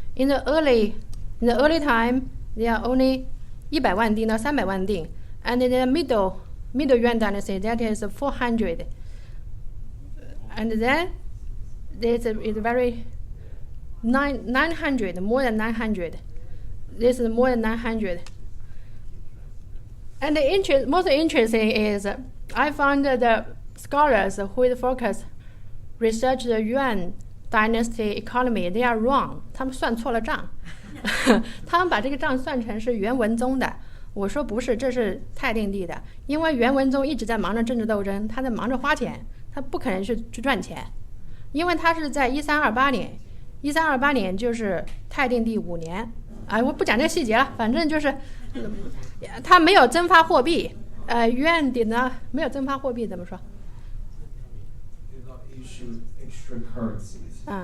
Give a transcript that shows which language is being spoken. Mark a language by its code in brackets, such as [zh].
[en] In the early time, they are only [zh] 100万锭到300万锭, [en] and in the middle Yuan dynasty, that is 400, and then this is very 900, more than 900. This is more than 900. And the most interesting is I found the scholars who focus research the Yuan dynasty economy, they are wrong. [zh] 他们算错了账，他们把这个账算成是元文宗的。我说不是，这是泰定帝的，因为元文宗一直在忙着政治斗争，他在忙着花钱，他不可能去赚钱，因为他是在1328年，1328年就是泰定帝5年。我不讲这个细节了，反正就是他没有增发货币， [en] yuan did not [zh] 没有增发货币，怎么说？ [en] Did not issue extra currencies.